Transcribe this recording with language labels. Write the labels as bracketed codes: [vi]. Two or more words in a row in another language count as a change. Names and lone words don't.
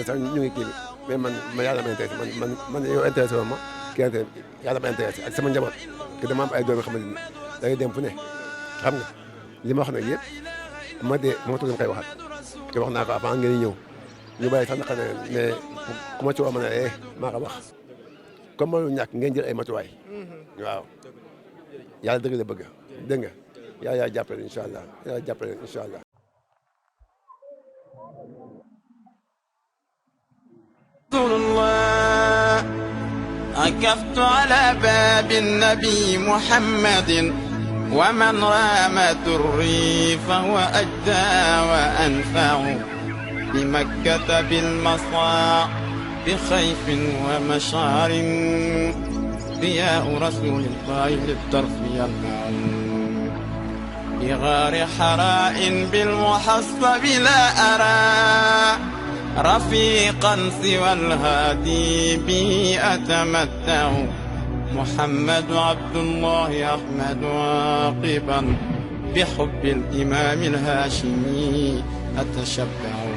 [wo] sax ñu ngi kii bi mais man yàlla ma intéressé man yow intéressé wu ma kii yàlla ma intéressé ak sama njaboot que dama am ay doom yoo xamante ni da ngay dem fu ne xam nga li ma wax nag yëpp ma dee moo tax koy waxaat te wax naa ko avant ngeen ñëw ñu bàyyi sax naka ne mais ku ma ci wax ma ne maa ko wax comme ma lu ñàkk ngeen jël ay matuwaay waaw yàlla dëgg la bëgg dégg nga yaa jàppale [ar] إن شاء الله [wo] yaa jàppale [ar] إن شاء الله. رسول الله عكفت على باب نبي محمد و من رام دري فهو أجدى و أنفع ب مكة بالمسعى ب خيف و مشعر ضياء رسول الله للطرف يلمع بغار حراء بالمحصب لا أرى رفيقا سوى الهادي به أتمتع محمد عبد الله أحمد عاقبا بحب الإمام الهاشمي أتشبع